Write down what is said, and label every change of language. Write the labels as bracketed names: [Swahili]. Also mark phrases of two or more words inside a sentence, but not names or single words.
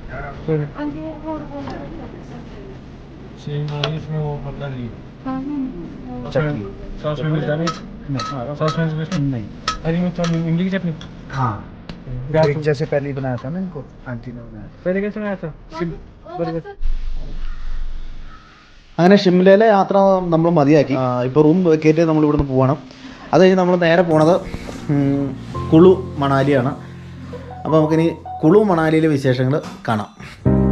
[Hindi] चटनी. सॉस में मिर्च डालें? सॉस में मिर्च नहीं. हरी मिर्च और इमली की चटनी. हाँ, एक जैसे पहले ही बनाया था ना इनको, आंटी ने बनाया. पहले कैसे बनाया था? [Malayalam] അങ്ങനെ ഷിംലയിലെ യാത്ര നമ്മൾ മതിയാക്കി. ഇപ്പോൾ [English] room vacate [Malayalam] നമ്മൾ ഇവിടുന്ന് പോകണം. അത് കഴിഞ്ഞ് നമ്മൾ നേരെ പോണത് കുളു മണാലിയാണ്. അപ്പോൾ നമുക്കിനി കുളു മണാലിയിലെ വിശേഷങ്ങൾ കാണാം.